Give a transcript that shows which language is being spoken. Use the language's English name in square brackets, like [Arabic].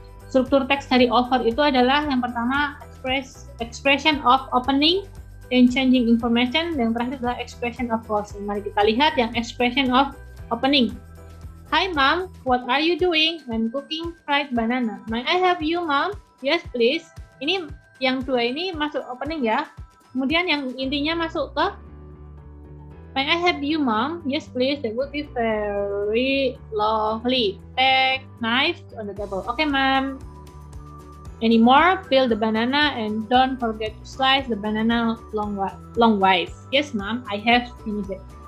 [Indonesian] Struktur teks dari offer itu adalah yang pertama expression of opening and changing information, yang terakhir adalah expression of closing. Mari kita lihat yang expression of opening. [English] Hi mom, what are you doing? I'm cooking fried banana. May I help you mom? Yes please. [Indonesian] Ini yang dua ini masuk opening ya. Kemudian yang intinya masuk ke [English] May I help you mom? Yes please, that would be very lovely. Take knife on the table. Okay ma'am. Any more? Peel the banana and don't forget to slice the banana longwise. Yes ma'am, I have finished it.